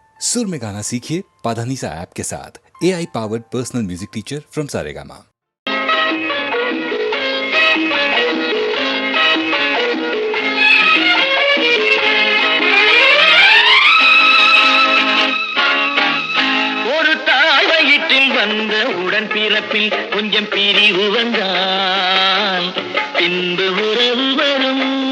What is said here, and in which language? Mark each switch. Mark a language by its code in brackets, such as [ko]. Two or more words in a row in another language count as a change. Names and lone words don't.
[hi] सुर में गाना सीखिए पाधानीसा ऐप के साथ। [en] AI powered personal music teacher from [hi] सारेगामा। [ta] ஒரு தாய் வயிற்றில் வந்த உடன் பிறப்பில் கொஞ்சம் பிரிவு வந்தான் பின்பு உறவு வரும்.